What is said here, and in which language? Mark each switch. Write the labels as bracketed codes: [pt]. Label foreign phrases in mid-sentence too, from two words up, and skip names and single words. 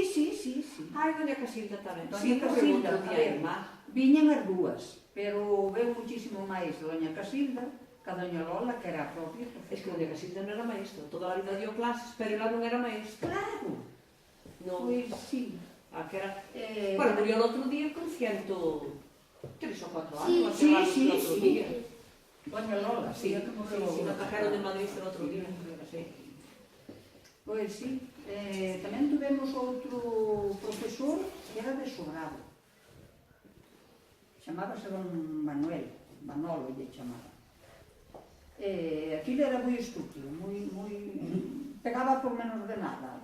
[gl] Ai, doña Casilda tamén. Doña Sí, morreu Casilda, outro a día a ver, irmá. viñan as dúas, pero veu muchísimo máis doña Casilda que a doña Lola, que era a propia profesora. Es que doña Casilda non era maestra, toda a vida [es] dio clases, [gl] pero ela non era maestra. Claro, Non, pois sí. a que era... Eh, [es] Bueno, murió el otro día con 103 o 4 años. Sí, hace sí, el otro sí. día. Doña Lola, Sí, [gl] sí, que morreu. [es] sí, la trajeron de Madrid el otro día. Sí. [gl] Pois sí, tamén tuvemos outro profesor que era de Sobrado. Chamábase don Manuel, Manolo lle chamaba. Aquilo era moi estúpido, pegaba por menos de nada.